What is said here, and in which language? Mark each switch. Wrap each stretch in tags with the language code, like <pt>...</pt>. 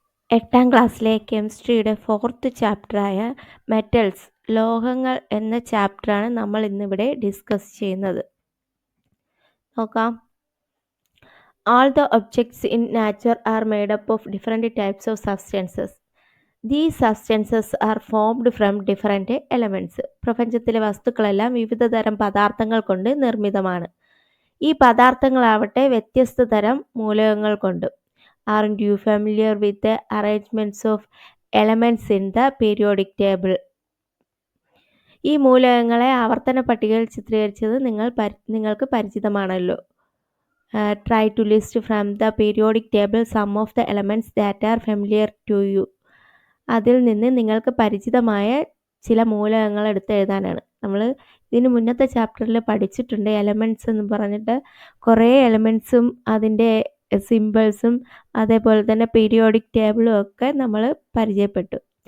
<ml>8ാം ക്ലാസ്സിലെ കെമിസ്ട്രിയുടെ 4th ചാപ്റ്ററായ metals ലോഹങ്ങൾ എന്ന ചാപ്റ്ററാണ് നമ്മൾ ഇന്നിവിടെ ഡിസ്കസ് ചെയ്യുന്നത്. നോക്കാം.</ml> <en>All the objects in nature are made up of different types of substances. These substances are formed from different elements.</en> <ml>പ്രപഞ്ചത്തിലെ വസ്തുക്കളെല്ലാം വിവിധ തരം പദാർത്ഥങ്ങൾ കൊണ്ട് നിർമ്മിതമാണ്. ഈ പദാർത്ഥങ്ങളാവട്ടെ വ്യത്യസ്ത തരം മൂലകങ്ങൾ കൊണ്ട്.</ml> <en>Aren't you familiar with the arrangements of elements in the periodic table?</en> <ml>ഈ മൂലകങ്ങളെ ആവർത്തന പട്ടികയിൽ ചിത്രീകരിച്ചത് നിങ്ങൾക്ക് പരിചിതമാണല്ലോ.</ml> <en>Try to list from the periodic table some of the elements that are familiar to you.</en> <ml>അതിൽ നിന്ന് നിങ്ങൾക്ക് പരിചിതമായ ചില മൂലകങ്ങൾ എടുത്ത് എഴുതാനാണ്. നമ്മൾ ഇതിന് മുന്നത്തെ ചാപ്റ്ററിൽ പഠിച്ചിട്ടുണ്ട്. എലമെൻറ്റ്സ് എന്ന് പറഞ്ഞിട്ട് കുറേ എലമെൻറ്റ്സും അതിൻ്റെ സിമ്പിൾസും അതേപോലെ തന്നെ പീരിയോഡിക് ടേബിളും ഒക്കെ നമ്മൾ പരിചയപ്പെട്ടു.</ml>